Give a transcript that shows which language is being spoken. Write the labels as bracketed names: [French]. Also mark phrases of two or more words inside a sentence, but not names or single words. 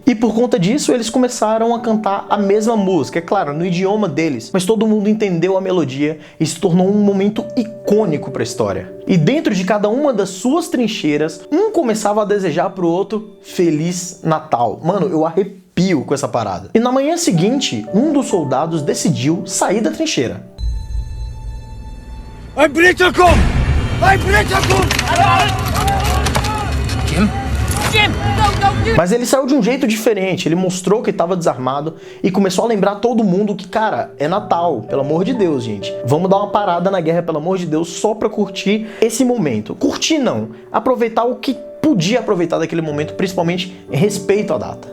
[Portuguese] E por conta disso, eles começaram a cantar a mesma música, é claro, no idioma deles, mas todo mundo entendeu a melodia e se tornou um momento icônico para a história. E dentro de cada uma das suas trincheiras, um começava a desejar pro outro Feliz Natal. Mano, eu arrepio com essa parada. E na manhã seguinte, um dos soldados decidiu sair da trincheira. [German] Ein Blitzer kommt! Ein Blitzer kommt! [English] Jim, go, Jim! [Portuguese] Mas ele saiu de um jeito diferente, ele mostrou que estava desarmado e começou a lembrar todo mundo que, cara, é Natal, pelo amor de Deus, gente. Vamos dar uma parada na guerra, pelo amor de Deus, só pra curtir esse momento. Curtir não, aproveitar o que podia aproveitar daquele momento, principalmente em respeito à data.